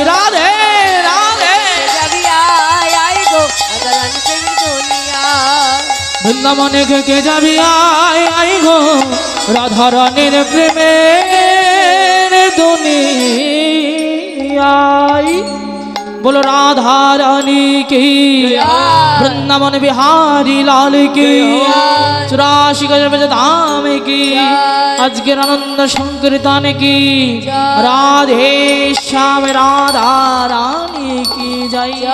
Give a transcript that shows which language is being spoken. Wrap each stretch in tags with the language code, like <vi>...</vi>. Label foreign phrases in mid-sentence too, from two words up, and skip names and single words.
<bn>রাধে রাধে যাবি আয় আয় গো রাধারানী প্রেমের দুনিয়ায়। বৃন্দাবনে কে কে যাবি আয় আয় গো রাধারানীর প্রেমের দুনিয়ায়।</bn> <hi>बोलो राधा रानी की वृंदावन बिहारी लाल की चौरासी गज धाम की अजगर आनंद संकीर्तन की राधे श्याम राधा रानी की जय।</hi>